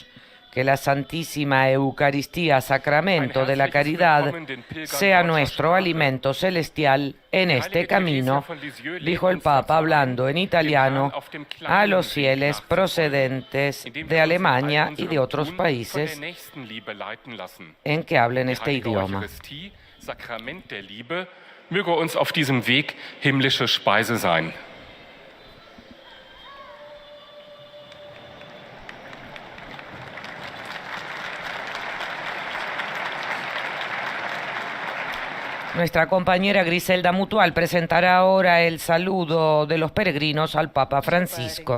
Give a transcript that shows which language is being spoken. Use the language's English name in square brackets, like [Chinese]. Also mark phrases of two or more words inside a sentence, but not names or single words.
[Spanish] Que la Santísima Eucaristía, sacramento de la caridad, sea nuestro alimento celestial en este camino, dijo el Papa hablando en italiano a los fieles procedentes de Alemania y de otros países en que hablen este idioma. [German] Sakrament der Liebe, möge uns auf diesem Weg himmlische Speise sein. [Spanish] Nuestra compañera Griselda Mutual presentará ahora el saludo de los peregrinos al Papa Francisco.